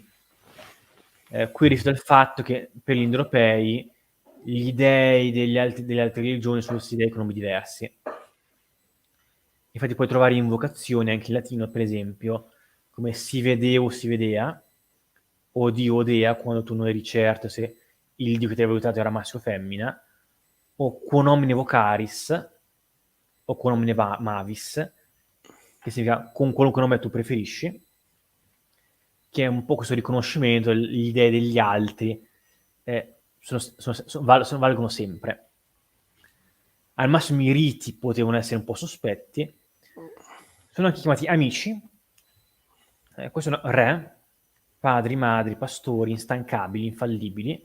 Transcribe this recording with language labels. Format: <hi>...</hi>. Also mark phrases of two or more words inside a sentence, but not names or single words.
<it>Qui risulta il fatto che per gli indoeuropei gli dei delle altre religioni sono stessi dei con nomi diversi. Infatti puoi trovare invocazioni anche in latino, per esempio, come</it> <la>si vedeo, si vedea,</la> <it>o dio, o dea, quando tu non eri certo se il dio che ti aveva aiutato era maschio o femmina,</it> <la>o quo nomine vocaris, o quo nomine mavis,</la> <it>che significa con qualunque nome tu preferisci, che è un po' questo riconoscimento, gli dei degli altri, valgono sempre. Al massimo i riti potevano essere un po' sospetti. Sono anche chiamati amici. Questi sono re, padri, madri, pastori, instancabili, infallibili.</it>